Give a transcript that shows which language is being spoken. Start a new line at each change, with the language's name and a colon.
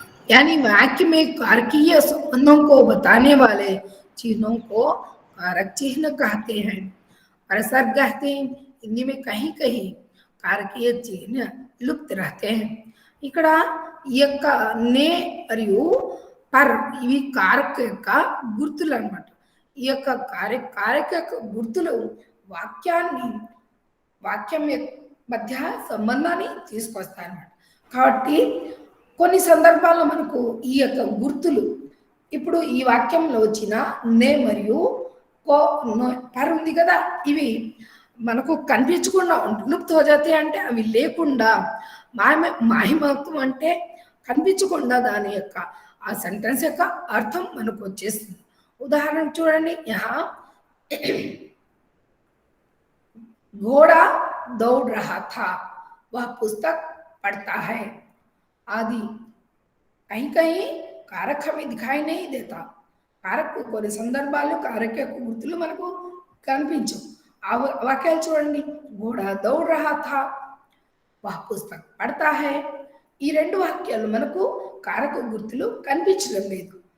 Hindi: यानी वाक्य में कारकीय संबंधों को बताने वाले चिन्हों को कारक चिन्ह कहते हैं। परसर्ग कहते हैं हिंदी में कहीं कहीं कारकीय चिन्ह लुप्त रहते हैं।
Telugu: ఇక్కడ ఈ యొక్క నే మరియు పర్ ఇవి కారక యొక్క గుర్తులు అన్నమాట. ఈ యొక్క కారక యొక్క గుర్తులు వాక్యాన్ని వాక్యం మధ్య సంబంధాన్ని తీసుకొస్తాయన్నమాట. కాబట్టి కొన్ని సందర్భాల్లో మనకు ఈ యొక్క గుర్తులు ఇప్పుడు ఈ వాక్యంలో వచ్చిన నే మరియు కో పర్ ఉంది కదా, ఇవి మనకు కనిపించకుండా లుప్త్ హో జాతే అంటే అవి లేకుండా మాహిమత్వం అంటే కనిపించకుండా దాని యొక్క ఆ సెంటెన్స్ యొక్క అర్థం మనకు వచ్చేస్తుంది. ఉదాహరణ చూడండి, యహా
Hindi: घोड़ा दौड़ रहा था, वह पुस्तक पढ़ता है आदि. कहीं कहीं कारक हमें दिखाई नहीं देता.
Telugu: कारक కొన్ని సందర్భాల్లో కారక యొక్క గుర్తులు మనకు కనిపించవు. ఆ వాక్యాలు చూడండి,
Hindi: घोड़ा दौड़ रहा था, वह पुस्तक पढ़ता है.
Telugu: ఈ రెండు వాక్యాలు మనకు కారక గుర్తులు కనిపించడం లేదు.